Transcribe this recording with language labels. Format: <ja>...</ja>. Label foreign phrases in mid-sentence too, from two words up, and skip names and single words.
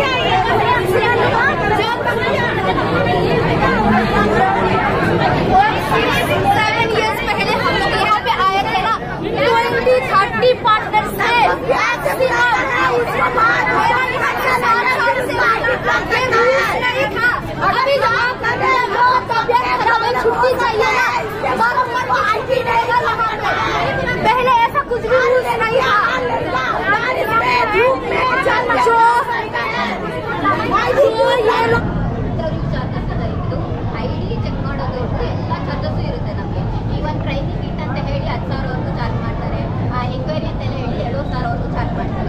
<hi>7 years पहले हम लोग यहाँ पे आए थे ना, 20-30 पार्टनर से नहीं था। अभी छुट्टी चाहिए ना, पहले ऐसा कुछ भी रूल्स नहीं था।</hi> <en>ID check</en> <kn>ಮಾಡೋದಕ್ಕೂ ಎಲ್ಲ ಚಾರ್ಜಸ್ ಇರುತ್ತೆ ನಮಗೆ.</kn> <en>even training kit</en> <kn>ಅಂತ ಹೇಳಿ 10,000 ಚಾರ್ಜ್ ಮಾಡ್ತಾರೆ, ಎಂಕ್ವೈರಿ ಅಂತೆಲ್ಲ ಹೇಳಿ 2,000 ಚಾರ್ಜ್ ಮಾಡ್ತಾರೆ.</kn>